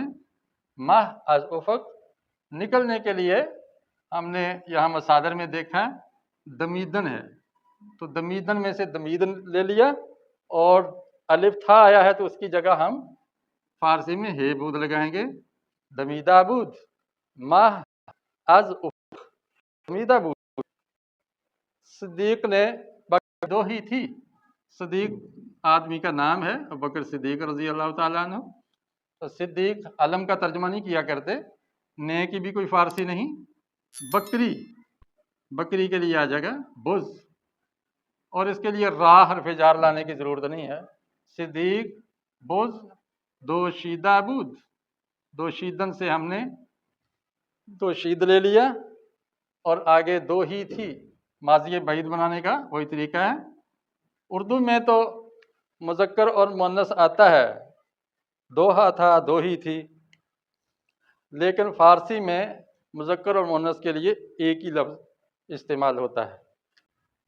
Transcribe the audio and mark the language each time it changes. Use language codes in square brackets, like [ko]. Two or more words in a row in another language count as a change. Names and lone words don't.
[fa] ماہ از افق [ur] نکلنے کے لیے ہم نے یہاں مصادر میں دیکھا دمیدن ہے، تو دمیدن میں سے دمیدن لے لیا، اور الف تھا آیا ہے تو اس کی جگہ ہم فارسی میں ہے بود لگائیں گے، [fa] دمیدہ بود، ماہ از افق، دمیدہ بود۔ [ur] صدیق نے دو ہی تھی، صدیق آدمی کا نام ہے، ابوبکر صدیق رضی اللہ تعالیٰ عنہ، تو صدیق علم کا ترجمہ نہیں کیا کرتے، نے کی بھی کوئی فارسی نہیں، بکری، بکری کے لیے آ جائے گا بز، اور اس کے لیے را حرف جار لانے کی ضرورت نہیں ہے، [fa] صدیق بز دوشیدہ بود، [ur] دوشیدن سے ہم نے دوشید لے لیا، اور آگے دو ہی تھی، ماضی بعید بنانے کا وہی طریقہ ہے۔ اردو میں تو مذکر اور مؤنث آتا ہے، دوہا تھا، دو ہی تھی، لیکن فارسی میں مذکر اور مؤنث کے لیے ایک ہی لفظ استعمال ہوتا ہے۔